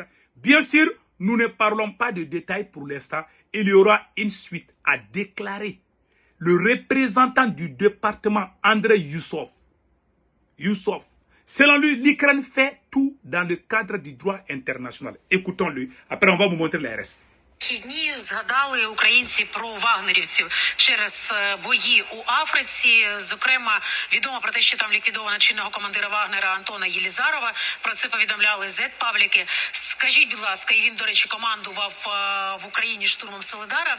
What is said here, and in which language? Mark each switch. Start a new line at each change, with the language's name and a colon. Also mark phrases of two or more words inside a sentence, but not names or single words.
French: Bien sûr, nous ne parlons pas de détails pour l'instant. Il y aura une suite, a déclaré le représentant du département Andrei Youssof. Selon lui, l'Ukraine fait tout dans le cadre du droit international. Écoutons-le. Après, on va vous montrer les restes.
Ukrainian: Дні згадали українці про вагнерівців через бої у Африці. Зокрема, відомо про те, що там ліквідовано чинного командира Вагнера Антона Єлізарова. Про це повідомляли Z-пабліки. Скажіть, будь ласка, і він, до речі, командував в Україні штурмом Солидара.